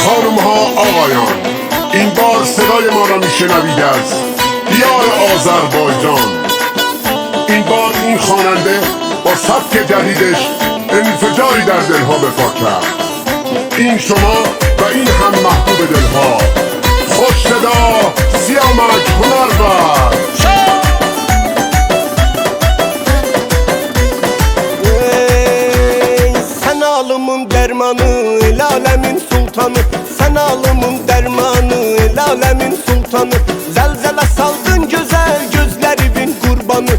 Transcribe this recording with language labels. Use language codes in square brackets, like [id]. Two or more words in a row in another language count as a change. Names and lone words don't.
[fa] خانم ها آقایان، این بار صدای ما را میشنوید از دیار آذربایجان. این بار این خواننده با سبک جدیدش انفجاری در دلها به پا کرد. این شما و این هم محبوب دلها، خوش صدا سیامک هنرور. [az] Sen alımın dermanı, el alemin sultanı. Sen alımın dermanı, el alemin sultanı. Zelzele saldın güzel, gözleri bin kurbanı.